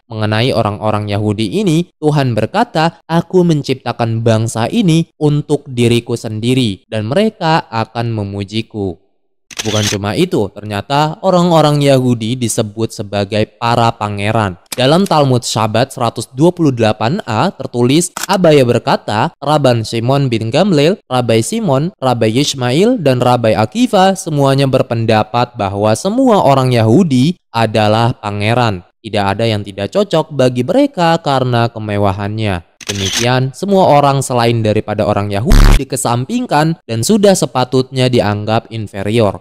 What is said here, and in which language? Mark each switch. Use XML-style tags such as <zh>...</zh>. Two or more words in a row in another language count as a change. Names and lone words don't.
<id>Mengenai orang-orang Yahudi ini, Tuhan berkata, aku menciptakan bangsa ini untuk diriku sendiri, dan mereka akan memujiku. Bukan cuma itu, ternyata orang-orang Yahudi disebut sebagai para pangeran. Dalam Talmud Shabbat 128a tertulis, Abaya berkata, Rabban Shimon bin Gamliel, Rabbi Simon, Rabbi Yishmael, dan Rabbi Akiva semuanya berpendapat bahwa semua orang Yahudi adalah pangeran. Tidak ada yang tidak cocok bagi mereka karena kemewahannya. Demikian, semua orang selain daripada orang Yahudi dikesampingkan dan sudah sepatutnya dianggap inferior.</id>